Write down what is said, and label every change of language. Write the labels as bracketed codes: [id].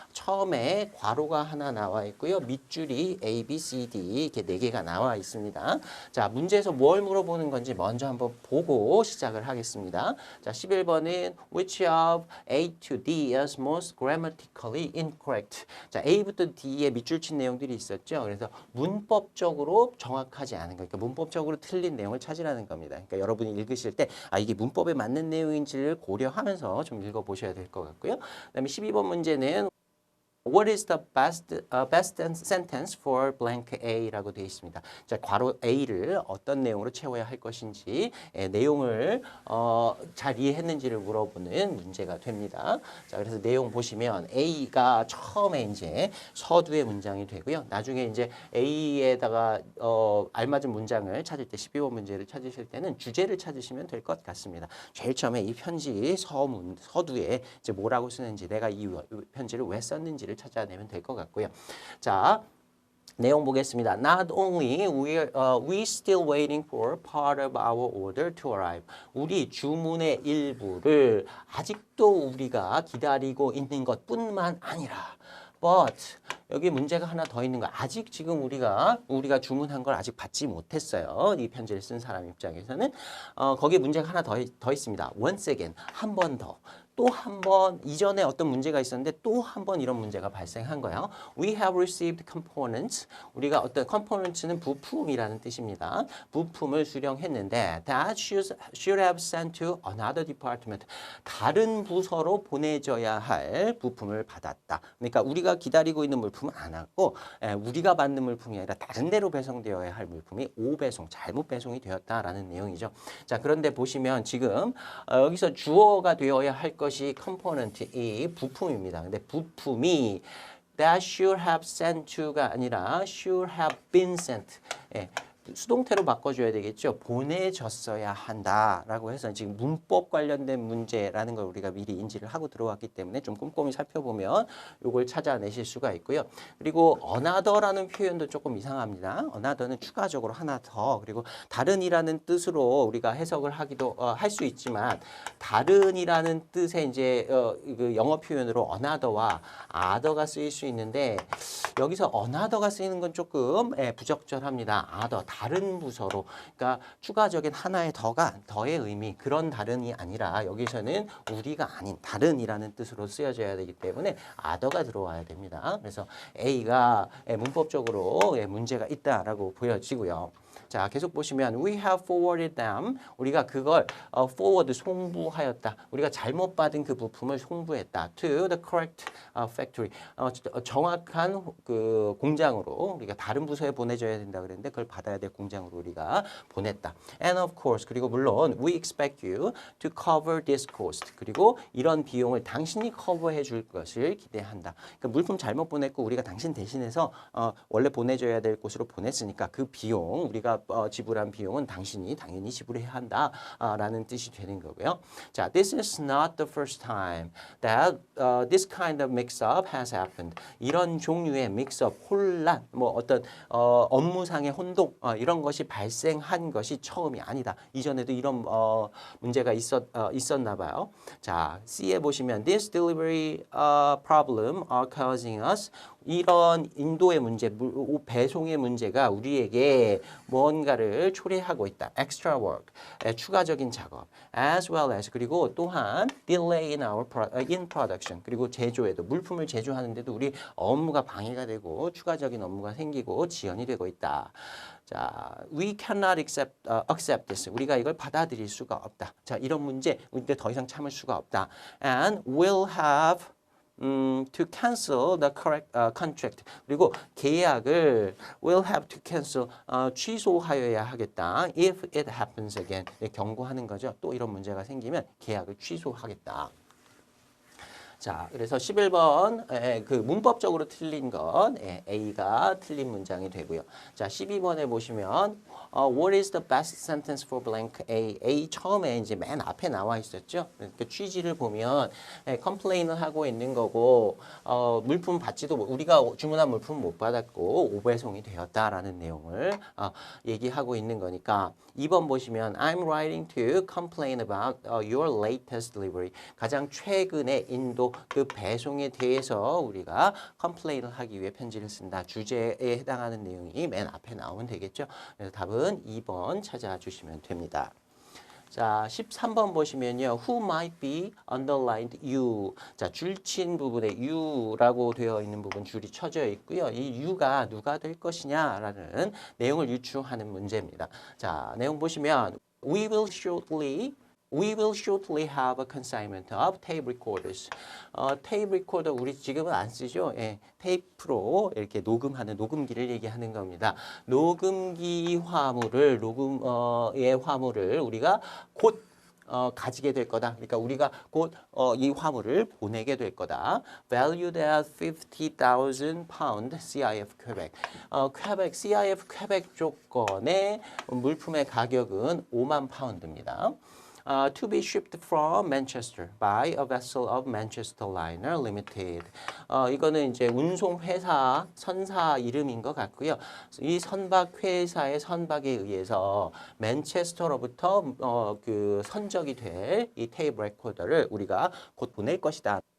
[ko] 처음에 괄호가 하나 나와 있고요. 밑줄이 A, B, C, D 이렇게 4개가 나와 있습니다. 자, 문제에서 뭘 물어보는 건지 먼저 한번 보고 시작을 하겠습니다. 자, 11번은 [en] which of A to D is most grammatically incorrect. [ko] 자, A부터 D에 밑줄 친 내용들이 있었죠. 그래서 문법적으로 정확하지 않은 거, 그러니까 문법적으로 틀린 내용을 찾으라는 겁니다. 그러니까 여러분이 읽으실 때 이게 문법에 맞는 내용인지를 고려하면서 좀 읽어보셔야 될 것 같고요. 그다음에 12번 문제는 [en] What is the best sentence for blank A라고 되어 있습니다. [ko] 자, 괄호 A를 어떤 내용으로 채워야 할 것인지 내용을 잘 이해했는지를 물어보는 문제가 됩니다. 자, 그래서 내용 보시면 A가 처음에 이제 서두의 문장이 되고요. 나중에 이제 A에다가 알맞은 문장을 찾을 때 12번 문제를 찾으실 때는 주제를 찾으시면 될 것 같습니다. 제일 처음에 이 편지 서두에 이제 뭐라고 쓰는지 내가 이 편지를 왜 썼는지를 찾아내면 될 것 같고요. 자, 내용 보겠습니다. [en] Not only we still waiting for part of our order to arrive. [ko] 우리 주문의 일부를 아직도 우리가 기다리고 있는 것뿐만 아니라 [en] but [ko] 여기 문제가 하나 더 있는 거야. 아직 지금 우리가 주문한 걸 아직 받지 못했어요. 이 편지를 쓴 사람 입장에서는 거기에 문제가 하나 더 있습니다. [en] Once again, [ko] 한 번 더. 또 한 번 이전에 어떤 문제가 있었는데 또 한 번 이런 문제가 발생한 거예요. [en] We have received components. [ko] 우리가 어떤 components는 부품이라는 뜻입니다. 부품을 수령했는데 [en] that should have sent to another department. [ko] 다른 부서로 보내져야 할 부품을 받았다. 그러니까 우리가 기다리고 있는 물품은 안 왔고 우리가 받는 물품이 아니라 다른 데로 배송되어야 할 물품이 오배송, 잘못 배송이 되었다라는 내용이죠. 자, 그런데 보시면 지금 여기서 주어가 되어야 할 것이 컴포넌트, 이 부품입니다. 근데 부품이 [en] that should have sent to가 아니라 should have been sent. [ko] 수동태로 바꿔줘야 되겠죠. 보내졌어야 한다라고 해서 지금 문법 관련된 문제라는 걸 우리가 미리 인지를 하고 들어왔기 때문에 좀 꼼꼼히 살펴보면 이걸 찾아내실 수가 있고요. 그리고 another라는 표현도 조금 이상합니다. another는 추가적으로 하나 더 그리고 다른이라는 뜻으로 우리가 해석을 하기도 할 수 있지만 다른이라는 뜻의 이제 그 영어 표현으로 another와 other가 쓰일 수 있는데 여기서 another가 쓰이는 건 조금 부적절합니다. other 다른 부서로 그러니까 추가적인 하나의 더의 의미 그런 다른이 아니라 여기서는 우리가 아닌 다른이라는 뜻으로 쓰여져야 되기 때문에 other가 들어와야 됩니다. 그래서 A가 문법적으로 문제가 있다라고 보여지고요. [en] 자, 계속 보시면 we have forwarded them. [ko] 우리가 그걸 forward 송부하였다. 우리가 잘못 받은 그 부품을 송부했다. [en] to the correct factory. [ko] 정확한 그 공장으로 우리가 다른 부서에 보내줘야 된다 그랬는데 그걸 받아야 될 공장으로 우리가 보냈다. [en] And of course [ko] 그리고 물론 [en] we expect you to cover this cost. [ko] 그리고 이런 비용을 당신이 커버해 줄 것을 기대한다. 그러니까 물품 잘못 보냈고 우리가 당신 대신해서 원래 보내줘야 될 곳으로 보냈으니까 그 비용 우리가 지불한 비용은 당신이 당연히 지불해야 한다라는 뜻이 되는 거고요. [en] 자, this is not the first time that this kind of mix-up has happened. [ko] 이런 종류의 mix-up, 혼란, 뭐 어떤 업무상의 혼동 이런 것이 발생한 것이 처음이 아니다. 이전에도 이런 문제가 있었나 봐요. 자, C에 보시면 [en] this delivery problem are causing us [ko] 이런 인도의 문제, 배송의 문제가 우리에게 뭔가를 초래하고 있다. [en] extra work, [ko] 추가적인 작업, [en] as well as [ko] 그리고 또한 [en] delay in production [ko] 그리고 제조에도 물품을 제조하는데도 우리 업무가 방해가 되고 추가적인 업무가 생기고 지연이 되고 있다. [en] 자, we cannot accept this. [ko] 우리가 이걸 받아들일 수가 없다. 자, 이런 문제, 우리 더 이상 참을 수가 없다. [en] And we'll have to cancel the correct contract. [ko] 그리고 계약을 [en] will have to cancel [ko] 취소하여야 하겠다. [en] If it happens again. [ko] 경고하는 거죠. 또 이런 문제가 생기면 계약을 취소하겠다. 자, 그래서 11번 그 문법적으로 틀린 건 A가 틀린 문장이 되고요. [en] 자, 12번에 보시면 What is the best sentence for blank A? [ko] A 처음에 이제 맨 앞에 나와 있었죠. 그 취지를 보면 컴플레인을 하고 있는 거고 물품 받지도 우리가 주문한 물품 못 받았고 오배송이 되었다라는 내용을 얘기하고 있는 거니까 2번 보시면 [en] I'm writing to complain about your latest delivery. [ko] 가장 최근의 인도 그 배송에 대해서 우리가 컴플레인을 하기 위해 편지를 쓴다. 주제에 해당하는 내용이 맨 앞에 나오면 되겠죠. 그래서 답은 2번 찾아주시면 됩니다. 자, 13번 보시면요. [en] Who might be underlined you. [ko] 자, 줄친 부분에 you라고 되어 있는 부분 줄이 쳐져 있고요. 이 you가 누가 될 것이냐라는 내용을 유추하는 문제입니다. [en] 자, 내용 보시면 We will shortly have a consignment of tape recorders. [ko] 테이프 리코더 우리 지금은 안 쓰죠. 테이프로 이렇게 녹음하는 녹음기를 얘기하는 겁니다. 녹음기 화물을 화물을 우리가 곧 가지게 될 거다. 그러니까 우리가 곧 이 화물을 보내게 될 거다. [en] Valued at 50,000 pound CIF 퀘벡. [ko] CIF 퀘벡 조건의 물품의 가격은 5만 파운드입니다. [en] To be shipped from Manchester by a vessel of Manchester Liner Limited. [ko] 이거는 이제 운송회사 선사 이름인 것 같고요. 이 선박 회사의 선박에 의해서 맨체스터로부터 그 선적이 될 이 테이프 레코더를 우리가 곧 보낼 것이다.